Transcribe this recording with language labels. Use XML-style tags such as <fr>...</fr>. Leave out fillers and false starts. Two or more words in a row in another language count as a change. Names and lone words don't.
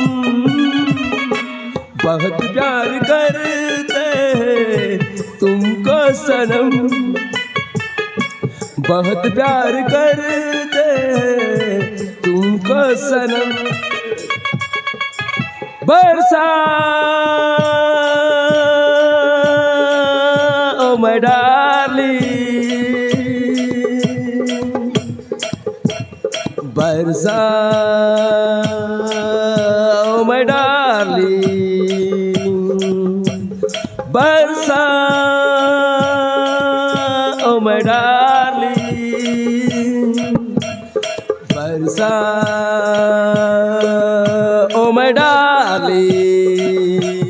<hi>बहुत प्यार करते हैं तुमको सनम बहुत प्यार करते हैं तुमको सनम</hi> <en>बरसा O my darling बरसा O my darling बरसा O my darling बरसा O my darling</en>